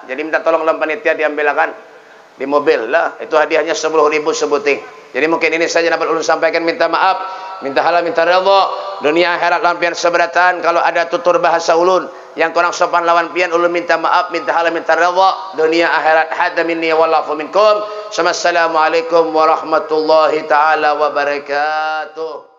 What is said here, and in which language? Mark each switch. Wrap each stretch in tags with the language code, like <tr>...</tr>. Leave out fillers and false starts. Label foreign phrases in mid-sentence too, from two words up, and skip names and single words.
<bjn>Jadi minta tolong lawan panitia diambilkan di mobil lah. Itu hadiahnya 10.000 sebuting. Jadi mungkin ini saja dapat ulun sampaikan. Minta maaf, minta halal, minta redha. Dunia akhirat lampian seberatan. Kalau ada tutur bahasa ulun yang kurang sopan lawan pian, ulun minta maaf, minta halal, minta redha. Dunia akhirat</bjn> <ar>هذا مني والله منكم. السلام عليكم ورحمة الله تعالى وبركاته.</ar>